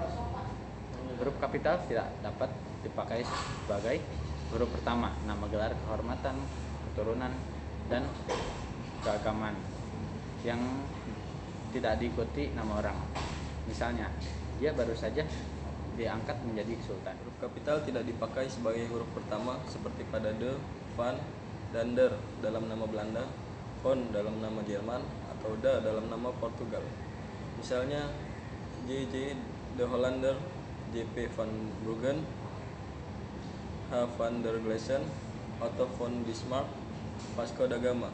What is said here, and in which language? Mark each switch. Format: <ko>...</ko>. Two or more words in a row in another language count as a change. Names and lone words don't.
<id>Huruf kapital tidak dapat dipakai sebagai huruf pertama nama gelar, kehormatan, keturunan, dan keagamaan yang tidak diikuti nama orang. Misalnya, dia baru saja diangkat menjadi sultan. Huruf kapital tidak dipakai sebagai huruf pertama seperti pada de, van, dan der dalam nama Belanda, von dalam nama Jerman, atau da dalam nama Portugal. Misalnya, JJ de Hollander, JP van Bruggen, H. van der Gleeson, Otto von Bismarck, Vasco da Gama.</id>